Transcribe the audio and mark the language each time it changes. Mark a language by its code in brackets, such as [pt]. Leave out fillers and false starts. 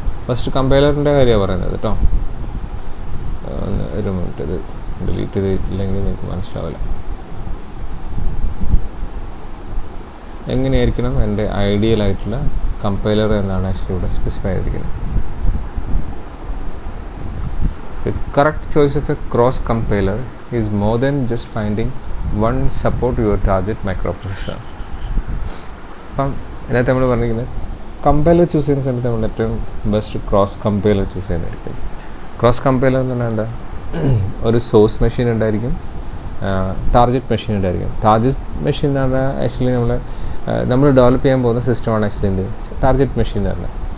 [ml] First കമ്പൈലറിൻ്റെ കാര്യമാണ് പറയുന്നത് കേട്ടോ. ഒരു മിനിറ്റ്, ഇത് ഡിലീറ്റ് ചെയ്തില്ലെങ്കിൽ നിങ്ങൾക്ക് മനസ്സിലാവില്ല. എങ്ങനെയായിരിക്കണം എൻ്റെ ഐഡിയൽ ആയിട്ടുള്ള കമ്പൈലർ എന്നാണ് ആക്ച്വലി ഇവിടെ സ്പെസിഫൈ ചെയ്തിരിക്കുന്നത്. [en] The correct choice of a cross compiler is more than just finding one support your target microprocessor. [ml] അപ്പം ഇതിനകത്ത് നമ്മൾ പറഞ്ഞിരിക്കുന്നത് കമ്പൈലർ ചൂസ് ചെയ്യുന്ന സമയത്ത് നമ്മൾ ഏറ്റവും ബെസ്റ്റ് ക്രോസ് കമ്പൈലർ ചൂസ് ചെയ്യുന്നതായിരിക്കും. ക്രോസ് കമ്പൈലർ എന്ന് പറഞ്ഞാൽ എന്താ, ഒരു സോഴ്സ് മെഷീൻ ഉണ്ടായിരിക്കും, ടാർഗറ്റ് മെഷീൻ ഉണ്ടായിരിക്കും. ടാർഗറ്റ് മെഷീൻ എന്ന് പറഞ്ഞാൽ ആക്ച്വലി നമ്മൾ ഡെവലപ്പ് ചെയ്യാൻ പോകുന്ന സിസ്റ്റമാണ് ആക്ച്വലി എന്ത് ടാർഗറ്റ് മെഷീൻ എന്ന് പറഞ്ഞാൽ.